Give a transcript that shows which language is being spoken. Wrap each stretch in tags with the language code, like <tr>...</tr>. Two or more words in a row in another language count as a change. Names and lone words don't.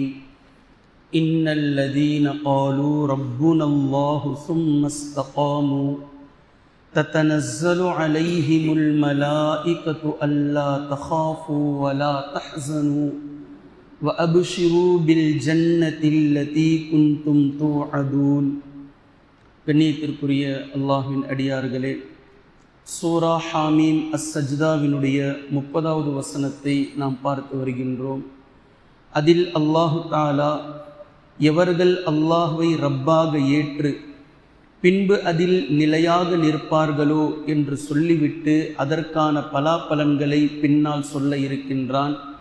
<ar>إن الذين قالوا ربنا الله ثم استقاموا تتنزل عليهم الملائكة ألا تخافوا ولا تحزنوا وأبشروا بالجنة التي كنتم توعدون.</ar> <ta>கண்ணியத்திற்குரிய அல்லாஹ்வின் அடியார்களே, சூரா ஹாமீம் அஸ்-சஜ்தாவினுடைய 30வது வசனத்தை நாம் பார்த்து வருகின்றோம். அதில் அல்லாஹு தஆலா எவர்கள் அல்லாஹ்வை ரப்பாக ஏற்று பின்பு அதில் நிலையாக நிற்பார்களோ என்று சொல்லிவிட்டு அதற்கான பலாபலன்களை பின்னால் சொல்ல இருக்கின்றான்.</ta>